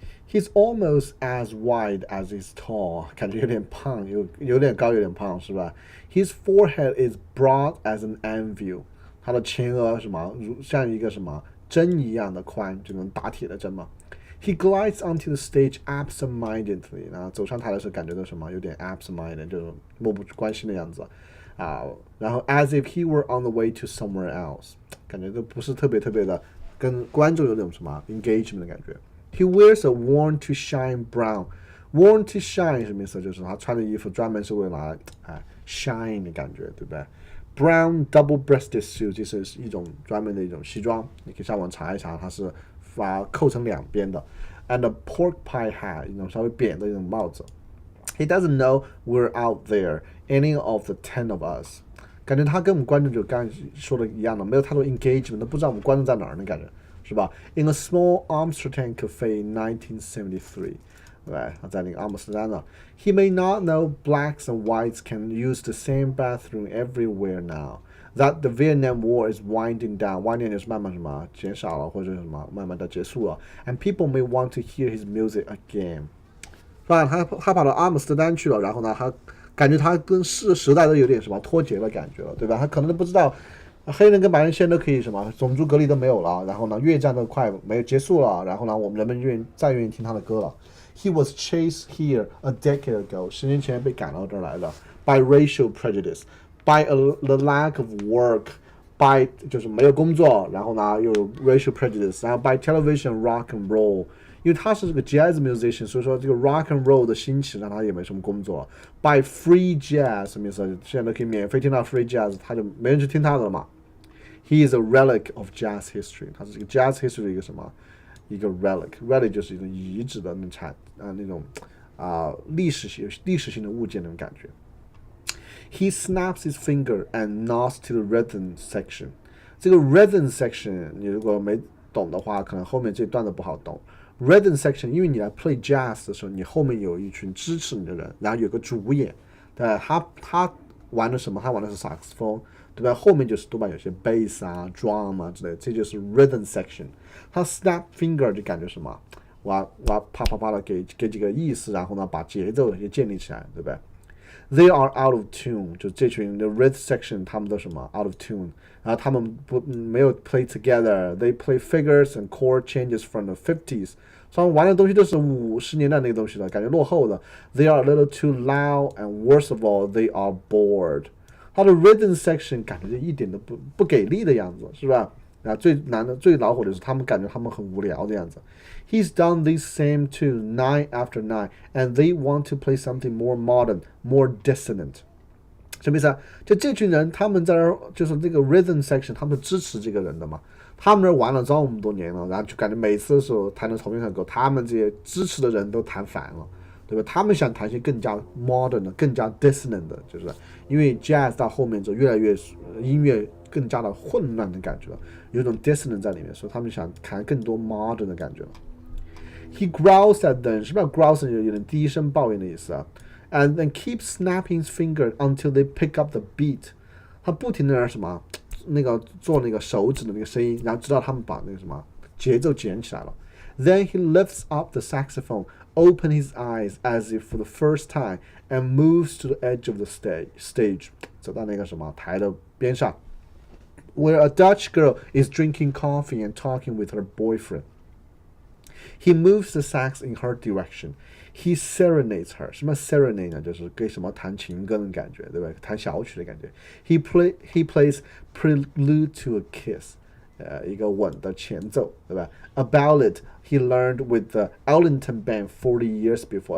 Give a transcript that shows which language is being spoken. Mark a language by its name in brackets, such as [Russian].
[English] He's almost as wide as he's tall， [Chinese] 感觉有点胖，有点高，有点胖，是吧 ？ [English] His forehead is broad as an anvil， [Chinese] 他的前额像一个针一样的宽，就能打铁的针嘛。 [English] He glides onto the stage absent-mindedly， [Chinese] 然后走上台的时候感觉到有点 absent-minded， 就是漠不关心的样子啊。然后 [English] as if he were on the way to somewhere else， [Chinese] 感觉都不是特别的跟观众有种engagement 的感觉。 [English] He wears a worn to shine brown。worn to shine 什么意思？ [Chinese] 就是他穿的衣服专门是为了shine 的感觉，对不对？ [English] Brown double-breasted suit [Chinese] 就是一种专门的一种西装，你可以上网查一查，它是扣成两边的。 [English] And a pork pie hat [Chinese] 一种稍微扁的一种帽子。 [English] He doesn't know we're out there, any of the 10 of us。 [Chinese] 感觉他跟我们观众就刚才说的一样的，没有太多 engagement， 都不知道我们观众在哪儿的感觉，是吧 ？ [English] In a small Amsterdam cafe in 1973。 [Chinese] 对，他在那个阿姆斯特丹呢。 [English] He may not know blacks and whites can use the same bathroom everywhere now. That the Vietnam War is winding down. [Chinese] winding 就是慢慢减少了，或者慢慢的结束了。 [English] And people may want to hear his music again. [Chinese] 是吧？他跑到阿姆斯特丹去了，然后呢，他感觉他跟时代都有点脱节的感觉了，对吧？他可能都不知道。黑人跟白人现在都可以种族隔离都没有了，然后呢，越战都快没有结束了，然后呢，我们人们再愿意听他的歌了。 [English] He was chased here a decade ago， [Chinese] 10年前被赶到这儿来的。 [English] By racial prejudice， by the lack of work， [Chinese] by 就是没有工作，然后呢又有 racial prejudice， 然后 by television rock and roll， 因为他是这个 jazz musician， 所以说这个 rock and roll 的兴起让他也没什么工作。 [English] By free jazz [Chinese] 什么意思？现在可以免费听到 free jazz， 他就没人去听他的了嘛。 [English] He is a relic of jazz history， [Chinese] 他是这个 jazz history 的一个 relic 就是一种遗址的那种历史性的物件那种感觉。 [English] He snaps his finger and nods to the rhythm section。 [Chinese] 这个 rhythm section 你如果没懂的话，可能后面这段都不好懂。 Rhythm section 因为你来 play jazz 的时候，你后面有一群支持你的人，然后有个主演，对，他玩的什么？他玩的是萨克斯风，对吧？后面就是多半有些 bass 啊、drum 啊之类的，这就是 rhythm section。他 snap finger 就感觉我啪啪啪的给几个意思，然后呢把节奏也建立起来，对不对？ [English] They are out of tune， [Chinese] 就这群的 rhythm section 他们都out of tune， 然后他们没有 play together， [English] they play figures and chord changes from the 50s， [Chinese] 他们玩的东西都是50年代那个东西的，感觉落后的。 [English] They are a little too loud and worst of all they are bored。 [Chinese] 他的 rhythm section 感觉就一点都不给力的样子，是吧？最难的最恼火的是他们感觉他们很无聊的样子。 [English] He's done this same tune night after night, and they want to play something more modern, more dissonant。 [Chinese] 什么意思啊？就这群人他们在这就是这个 rhythm section， 他们支持这个人的嘛。他们这玩了这么多年了，然后就感觉每次的时候弹的同样的歌，他们这些支持的人都弹反了，对吧？他们想弹一些更加 modern 的、更加 dissonant 的，就是因为 jazz 到后面就越来越音乐更加的混乱的感觉了，有一种 dissonant 在里面，所以他们想弹更多 modern 的感觉了。 [English] He growls at them， [Chinese] 什么叫 [English] growls？ [Chinese] 有点低声抱怨的意思啊。 [English] And then keeps snapping his finger until they pick up the beat。 [Chinese] 他不停的做那个手指的那个声音，然后直到他们把那个节奏捡起来了。 [English] Then he lifts up the saxophone, opens his eyes as if for the first time, and moves to the edge of the stage， [Chinese] 走到那个台的边上。 [English] Where a Dutch girl is drinking coffee and talking with her boyfriend. He moves the sax in her direction. He serenades her. [Chinese] 什么 serenade 呢？就是给弹情歌的感觉，对吧？弹小曲的感觉。 [English] He plays prelude to a kiss， [Chinese] 一个吻的前奏，对吧？ [English] A ballad he learned with the Ellington Band 40 years before.